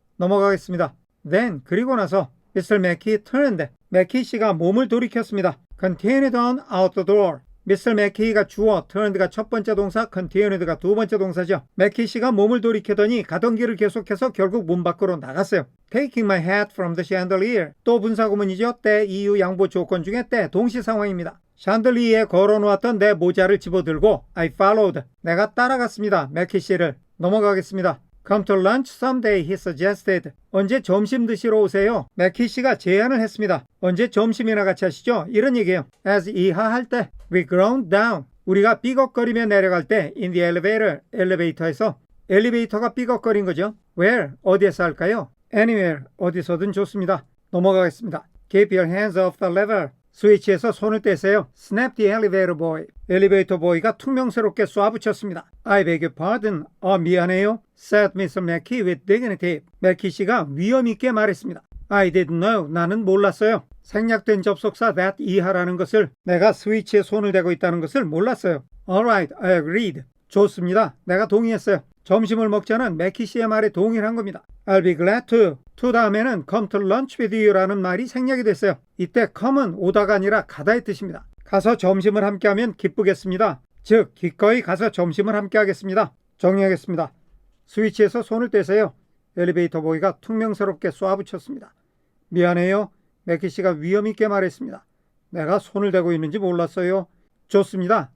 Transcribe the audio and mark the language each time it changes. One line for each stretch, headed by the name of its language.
Korean: 넘어가겠습니다.
English: Then,
Korean: 그리고 나서
English: Mr. Mackey turned,
Korean: 매키 씨가 몸을 돌이켰습니다.
English: Continued on out the door,
Korean: 미스터 매키가 주어, turned가 첫 번째 동사, continued가 두 번째 동사죠. 매키 씨가 몸을 돌이키더니 가던 길을 계속해서 결국 문 밖으로 나갔어요.
English: Taking my hat from the chandelier,
Korean: 또 분사구문이죠. 때, 이유, 양보 조건 중에 때, 동시 상황입니다. 샹들리에 걸어놓았던 내 모자를 집어들고
English: I followed,
Korean: 내가 따라갔습니다. 매키 씨를. 넘어가겠습니다.
English: Come to lunch someday, he suggested.
Korean: 언제 점심 드시러 오세요? 매키 씨가 제안을 했습니다. 언제 점심이나 같이 하시죠? 이런 얘기예요.
English: As
Korean: 이하할 때,
English: we ground down.
Korean: 우리가 삐걱거리며 내려갈 때,
English: in the elevator,
Korean: 엘리베이터에서. 엘리베이터가 삐걱거린 거죠.
English: Where?
Korean: 어디에서 할까요?
English: Anywhere,
Korean: 어디서든 좋습니다. 넘어가겠습니다.
English: Keep your hands off the lever.
Korean: 스위치에서 손을 떼세요.
English: Snap the elevator boy.
Korean: 엘리베이터 보이가 퉁명스럽게 쏴붙였습니다.
English: I beg your pardon.
Korean: 미안해요.
English: Said Mr. Mackey with dignity.
Korean: 매키 씨가 위험 있게 말했습니다.
English: I didn't know.
Korean: 나는 몰랐어요. 생략된 접속사 that 이하라는 것을, 내가 스위치에 손을 대고 있다는 것을 몰랐어요.
English: Alright, I agreed.
Korean: 좋습니다. 내가 동의했어요. 점심을 먹자는 매키 씨의 말에 동의를 한 겁니다.
English: I'll be glad to.
Korean: to 다음에는
English: come to lunch with you
Korean: 라는 말이 생략이 됐어요. 이때 come은 오다가 아니라 가다의 뜻입니다. 가서 점심을 함께하면 기쁘겠습니다. 즉 기꺼이 가서 점심을 함께 하겠습니다. 정리하겠습니다. 스위치에서 손을 떼세요. 엘리베이터 보이가 퉁명스럽게 쏴붙였습니다. 미안해요. 매키 씨가 위험 있게 말했습니다. 내가 손을 대고 있는지 몰랐어요. 좋습니다.